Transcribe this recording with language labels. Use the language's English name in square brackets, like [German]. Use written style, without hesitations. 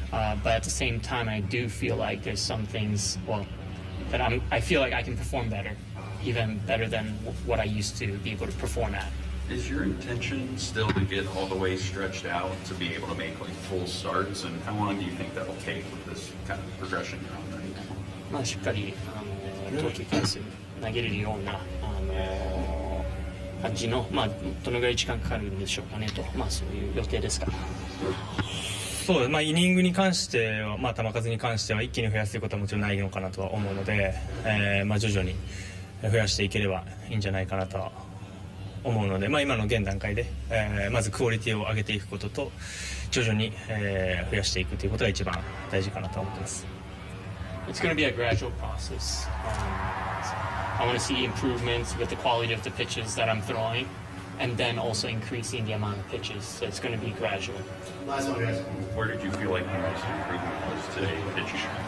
[English] But at the same time, I do feel like there's some things, that I feel like I can perform better, even better than what I used to be able to perform at. Is your intention still to get all the way stretched out to be able to make full starts? And how long do you think that'll take with this kind of progression you're on right now? [Japanese] しっかり投球回数投げれるような感じの、どのぐらい時間かかるんでしょうかねと、そういう予定ですか。そうです、イニングに関しては、球数に関しては一気に増やすということはもちろんないのかなとは思うので、徐々に増やしていければいいんじゃないかなとは思うので、今の現段階で、まずクオリティを上げていくことと徐々に、増やしていくということが一番大事かなと思っています。 [English] It's going to be a gradual process. I want to see improvements with the quality of the pitches that I'm throwing, and then also increasing the amount of pitches. So it's going to be gradual. Where did you feel like the most improvement was today pitching?